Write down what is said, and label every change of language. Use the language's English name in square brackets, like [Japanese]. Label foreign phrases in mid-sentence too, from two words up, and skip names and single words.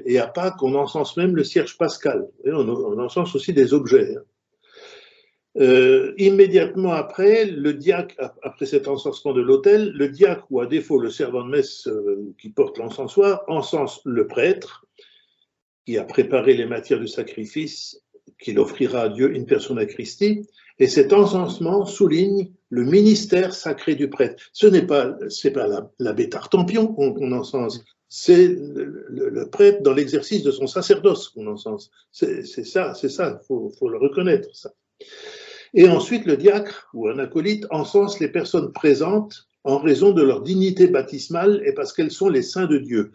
[French] Et à Pâques, on encense même le cierge pascal. Et on encense aussi des objets. Immédiatement après, le diacre, après cet encensement de l'autel, le diacre, ou à défaut le servant de messe qui porte l'encensoir, encense le prêtre, qui a préparé les matières du sacrifice qu'il offrira à Dieu [Latin] in persona Christi, [French] et cet encensement souligne le ministère sacré du prêtre. Ce n'est pas l'abbé Tartampion qu'on encense, c'est le prêtre dans l'exercice de son sacerdoce qu'on encense. C'est ça, faut le reconnaître, ça. Et ensuite, le diacre ou un acolyte encense les personnes présentes en raison de leur dignité baptismale et parce qu'elles sont les saints de Dieu.